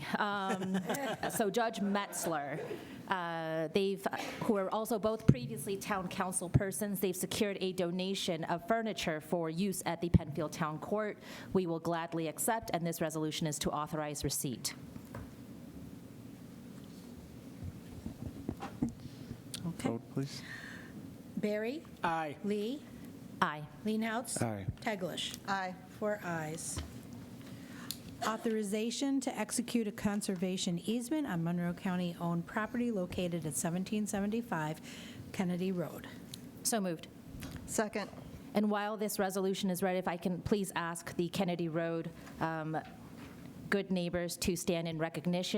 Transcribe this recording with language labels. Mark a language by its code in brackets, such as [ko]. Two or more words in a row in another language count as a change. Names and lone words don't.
[en] So Judge Metzler, who are also both previously town council persons, they've secured a donation of furniture for use at the Penfield Town Court. We will gladly accept, and this resolution is to authorize receipt. Okay. Vote, please. Barry? Aye. Lee? Aye. Leenhouts? Aye. Teglash? Aye. 4 ayes. Authorization to execute a conservation easement on Monroe County-owned property located at 1775 Kennedy Road. So moved. Second. And while this resolution is read, if I can please ask the Kennedy Road good neighbors to stand in recognition.